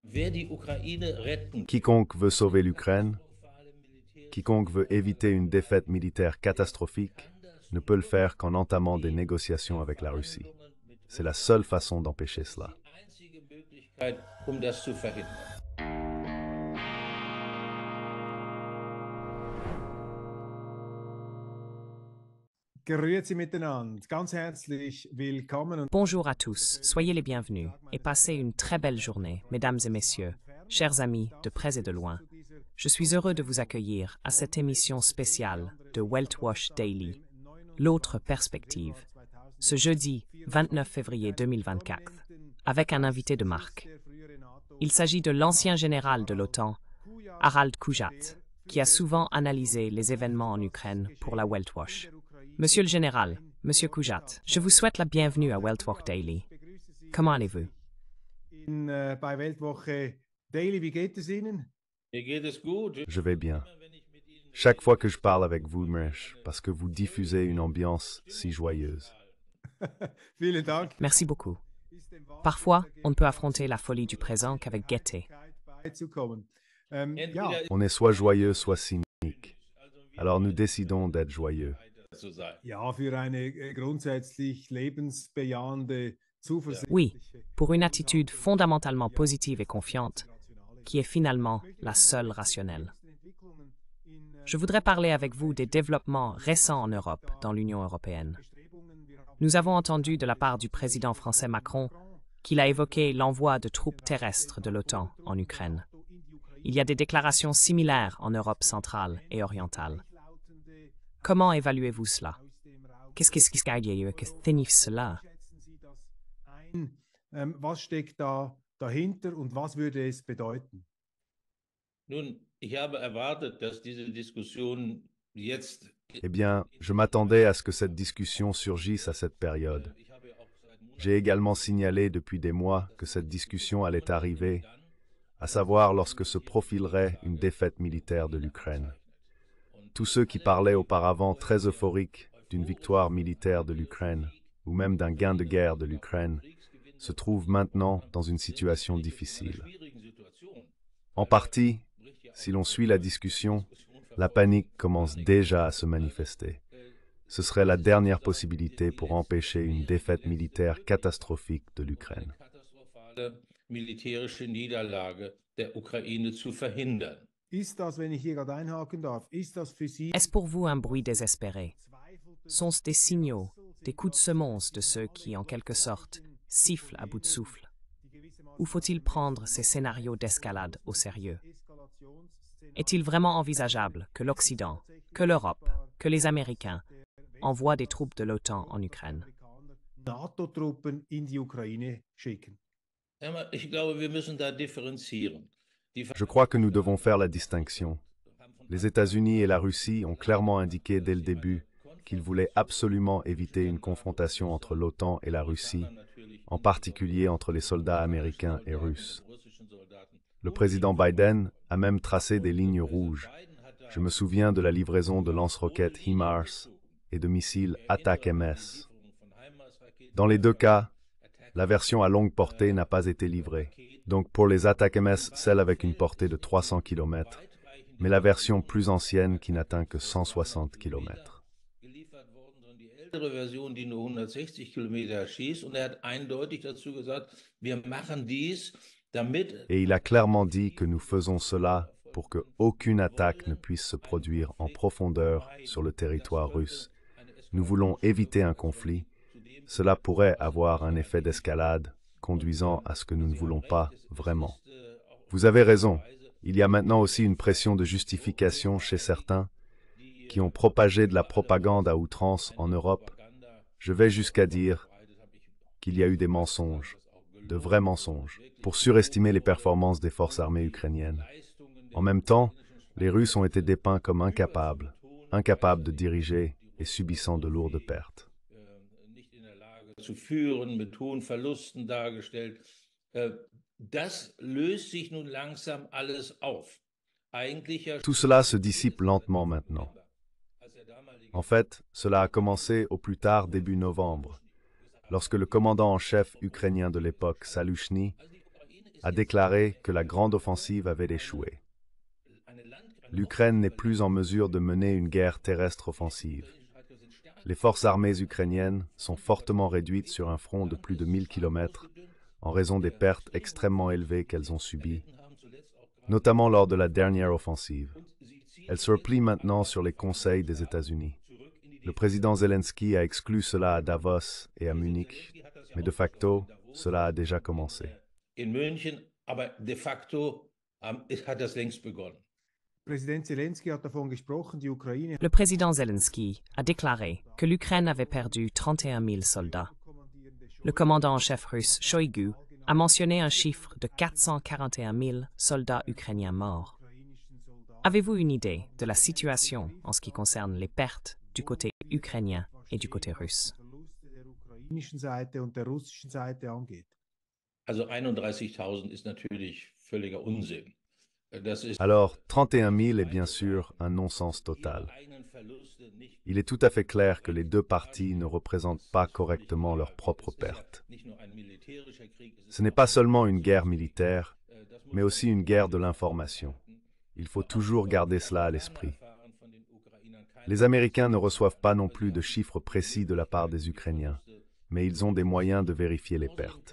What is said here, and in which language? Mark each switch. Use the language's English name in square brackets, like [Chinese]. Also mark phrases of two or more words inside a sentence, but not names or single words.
[French] Quiconque veut sauver l'Ukraine, quiconque veut éviter une défaite militaire catastrophique, ne peut le faire qu'en entamant des négociations avec la Russie. C'est la seule façon d'empêcher cela. [Swiss German] Grüezi miteinander, ganz herzlich willkommen. [French] Bonjour à tous, soyez les bienvenus et passez une très belle journée, mesdames et messieurs, chers amis de près et de loin. Je suis heureux de vous accueillir à cette émission spéciale de Weltwoche Daily, l'autre perspective, ce jeudi 29 février 2024, avec un invité de marque. Il s'agit de l'ancien général de l'OTAN, Harald Kujat, qui a souvent analysé les événements en Ukraine pour la Weltwoche. Monsieur le Général, Monsieur Kujat, je vous souhaite la bienvenue à Weltwoche Daily. Comment allez-vous? [German] Bei Weltwoche Daily, wie geht es Ihnen? [French] Je vais bien. Chaque fois que je parle avec vous, Mresh, parce que vous diffusez une ambiance si joyeuse. [German] Vielen Dank. [French] Merci beaucoup. Parfois, on ne peut affronter la folie du présent qu'avec gaieté. [German] Ja, [French] On est soit joyeux, soit cynique. Alors nous décidons d'être joyeux. [German] ja, für eine grundsätzlich lebensbejahende, zuversichtliche. [French] Oui, pour une attitude fondamentalement positive et confiante, qui est finalement la seule rationnelle. Je voudrais parler avec vous des développements récents en Europe, dans l'Union européenne. Nous avons entendu de la part du président français Macron qu'il a évoqué l'envoi de troupes terrestres de l'OTAN en Ukraine. Il y a des déclarations similaires en Europe centrale et orientale. Comment évaluez-vous cela? Qu'est-ce qui se signifie cela? [German] Was steckt da dahinter und was würde es bedeuten? Nun, ich habe erwartet, dass diese Diskussion jetzt. [French] Eh bien, je m'attendais à ce que cette discussion surgisse à cette période. J'ai également signalé depuis des mois que cette discussion allait arriver, à savoir lorsque se profilerait une défaite militaire de l'Ukraine. Tous ceux qui parlaient auparavant très euphoriques d'une victoire militaire de l'Ukraine, ou même d'un gain de guerre de l'Ukraine, se trouvent maintenant dans une situation difficile. En partie, si l'on suit la discussion, la panique commence déjà à se manifester. Ce serait la dernière possibilité pour empêcher une défaite militaire catastrophique de l'Ukraine. [German] Militärische Niederlage der Ukraine zu verhindern. Ist das, wenn ich hier gerade einhaken darf, ist das für Sie [French] Est-ce pour vous un bruit désespéré? Sont-ce des signaux, des coups de semonce de ceux qui, en quelque sorte, sifflent à bout de souffle? Ou faut-il prendre ces scénarios d'escalade au sérieux? Est-il vraiment envisageable que l'Occident, que l'Europe, que les Américains envoient des troupes de l'OTAN en Ukraine? [German] NATO-Truppen in die Ukraine schicken? Ich glaube, wir müssen da differenzieren. [French] Je crois que nous devons faire la distinction. Les États-Unis et la Russie ont clairement indiqué dès le début qu'ils voulaient absolument éviter une confrontation entre l'OTAN et la Russie, en particulier entre les soldats américains et russes. Le président Biden a même tracé des lignes rouges. Je me souviens de la livraison de lance-roquettes HIMARS et de missiles Attack-MS. Dans les deux cas, la version à longue portée n'a pas été livrée. Donc pour les Attack-MS, celle avec une portée de 300 km, mais la version plus ancienne qui n'atteint que 160 km. [German] Die ältere Version, die nur 160 Kilometer schießt, und hat eindeutig dazu gesagt, wir machen dies, damit. [French] Et il a clairement dit que nous faisons cela pour que aucune attaque ne puisse se produire en profondeur sur le territoire russe. Nous voulons éviter un conflit. Cela pourrait avoir un effet d'escalade, conduisant à ce que nous ne voulons pas vraiment. Vous avez raison, il y a maintenant aussi une pression de justification chez certains qui ont propagé de la propagande à outrance en Europe. Je vais jusqu'à dire qu'il y a eu des mensonges, de vrais mensonges, pour surestimer les performances des forces armées ukrainiennes. En même temps, les Russes ont été dépeints comme incapables de diriger et subissant de lourdes pertes. [German] Zu führen, mit hohen Verlusten dargestellt. Das löst sich nun langsam alles auf. Eigentlich ja. [French] Tout cela se dissipe lentement maintenant. En fait, cela a commencé au plus tard début novembre, lorsque le commandant en chef ukrainien de l'époque, Salushny, a déclaré que la grande offensive avait échoué. L'Ukraine n'est plus en mesure de mener une guerre terrestre offensive. Les forces armées ukrainiennes sont fortement réduites sur un front de plus de 1000 km en raison des pertes extrêmement élevées qu'elles ont subies, notamment lors de la dernière offensive. Elles se replient maintenant sur les conseils des États-Unis. Le président Zelensky a exclu cela à Davos et à Munich, mais de facto, cela a déjà commencé. [German] In München, aber de facto hat das längst begonnen. Präsident Zelensky hat davon gesprochen, die Ukraine [French] Le président Zelensky a déclaré que l'Ukraine avait perdu 31 000 soldats. Le commandant en chef russe Shoigu a mentionné un chiffre de 441 000 soldats ukrainiens morts. Avez-vous une idée de la situation en ce qui concerne les pertes du côté ukrainien et du côté russe? [German] der ukrainischen Seite und der russischen Seite angeht? Also 31.000 ist natürlich völliger Unsinn. Das ist [French] Alors, 31 000 est bien sûr un non-sens total. Il est tout à fait clair que les deux parties ne représentent pas correctement leurs propres pertes. Ce n'est pas seulement une guerre militaire, mais aussi une guerre de l'information. Il faut toujours garder cela à l'esprit. Les Américains ne reçoivent pas non plus de chiffres précis de la part des Ukrainiens, mais ils ont des moyens de vérifier les pertes.